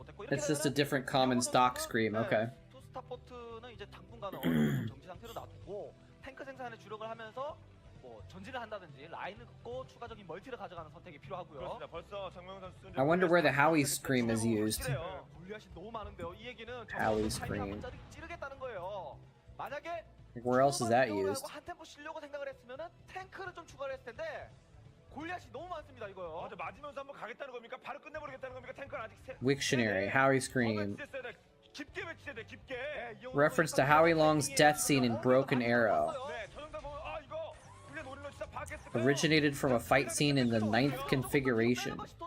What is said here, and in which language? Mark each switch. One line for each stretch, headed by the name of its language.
English: It's just a different common stock scream. Okay.
Korean: 스타포트는 이제 당분간은 어느 정도 정지 상태로 놔두고 탱크 생산에 주력을 하면서 뭐 전진을 한다든지 라인을 긋고 추가적인 멀티를 가져가는 선택이 필요하고요.
English: I wonder where the Howie scream is used.
Korean: 골리앗이 너무 많은데요. 이 얘기는
English: Howie scream.
Korean: 찌르겠다는 거예요. 만약에
English: Like, where else is that used?
Korean: 한 템포 쉬려고 생각을 했으면은 탱크를 좀 추가를 했을 텐데 골리앗이 너무 많습니다 이거요. 맞으면서 한번 가겠다는 겁니까? 바로 끝내버리겠다는 겁니까? 탱크는 아직
English: Wiktionary, Howie Scream.
Korean: 깊게 외치셔야 돼, 깊게.
English: Reference to Howie Long's death scene in Broken Arrow.
Korean: 네, 저 정도 보면 아 이거 우리가 노린 거 진짜 봤겠어.
English: Originated from a fight scene in the 9th configuration.